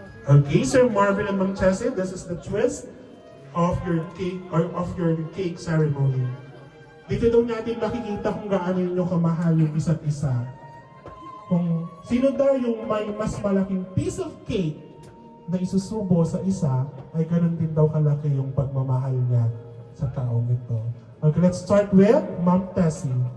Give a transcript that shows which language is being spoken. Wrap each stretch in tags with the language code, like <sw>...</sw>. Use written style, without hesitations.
<en>Okay, Sir Marvin and Ma'am Tessie, this is the twist of your cake ceremony.</en> <tl>Dito daw natin makikita kung gaano ninyo kamahal yung isa't isa. Kung sino daw yung may mas malaking piece of cake na isusubo sa isa, ay ganun din daw kalaki yung pagmamahal niya sa taong ito.</tl> <en>Okay, let's start with Ma'am Tessie.</en>